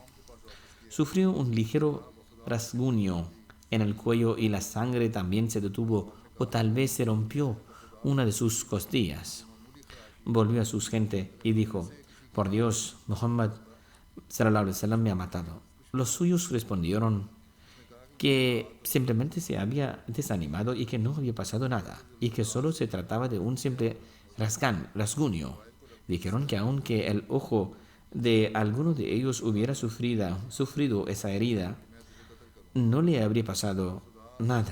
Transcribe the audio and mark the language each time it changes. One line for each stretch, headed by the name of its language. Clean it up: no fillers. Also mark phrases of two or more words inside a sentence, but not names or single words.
Spanish: Sufrió un ligero rasguño en el cuello y la sangre también se detuvo, o tal vez se rompió una de sus costillas. Volvió a su gente y dijo: por Dios, Muhammad
Arabic: صلى الله عليه وسلم
Spanish: me ha matado. Los suyos respondieron que simplemente se había desanimado y que no había pasado nada, y que solo se trataba de un simple rasguño. Dijeron que aunque el ojo de alguno de ellos hubiera sufrido esa herida, no le habría pasado nada.